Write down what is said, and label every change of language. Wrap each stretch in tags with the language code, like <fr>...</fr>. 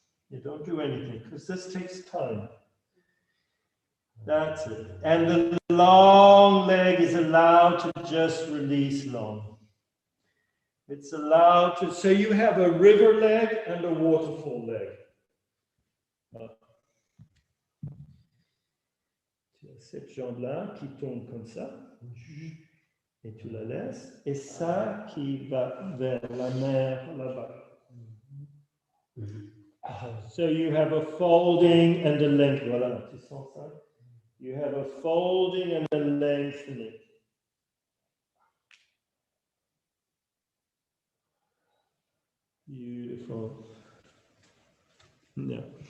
<en>You don't do anything, because this takes time. That's it. And the long leg is allowed to just release long. It's allowed to, so you have a river leg and a waterfall leg.</en> <fr>Tu as cette jambe-là qui tombe comme ça. Et tu la laisses, et ça qui va vers la mer là-bas.</fr> <en>So you have a folding and a length.</en> <fr>Voilà, tu sens ça?</fr> <en>You have a folding and a lengthening. Beautiful. Yeah.</en>